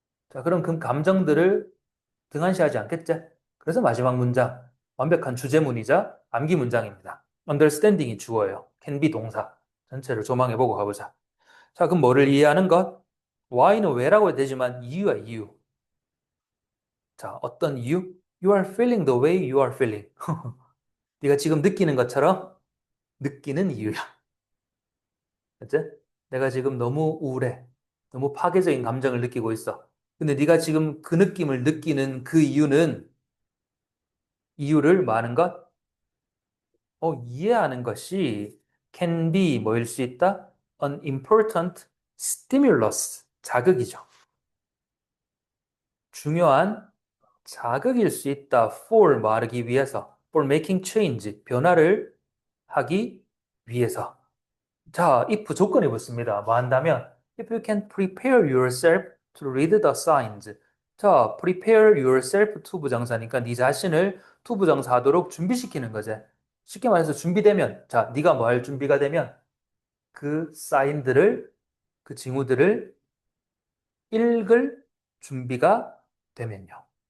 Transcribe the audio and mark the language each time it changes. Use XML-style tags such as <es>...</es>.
<ko>자, 그럼 그 감정들을 등한시하지 않겠지? 그래서 마지막 문장, 완벽한 주제문이자 암기 문장입니다. understanding이 주어예요.</ko> <en>can be</en> <ko>동사. 전체를 조망해보고 가보자. 자, 그럼 뭐를 이해하는 것? why는 왜라고 해도 되지만 이유야, 이유. 자, 어떤 이유?</ko> <en>You are feeling the way you are feeling.</en> <ko>네가 지금 느끼는 것처럼 느끼는 이유야. 그치? 내가 지금 너무 우울해. 너무 파괴적인 감정을 느끼고 있어. 근데 네가 지금 그 느낌을 느끼는 그 이유를 뭐 하는 것? 이해하는 것이</ko> <en>can be</en> <ko>뭐일 수 있다?</ko> <en>An important stimulus.</en> <ko>자극이죠. 중요한 자극일 수 있다. for 말하기 위해서.</ko> <en>for making change.</en> <ko>변화를 하기 위해서. 자, if 조건이 붙습니다. 뭐 한다면</ko> <en>if you can prepare yourself to read the signs.</en> <ko>자,</ko> <en>prepare yourself to</en> <ko>부정사니까 네 자신을 to 부정사 하도록 준비시키는 거지. 쉽게 말해서 준비되면 자, 네가 뭐 할 준비가 되면 그 사인들을 그 징후들을 읽을 준비가 되면요.</ko>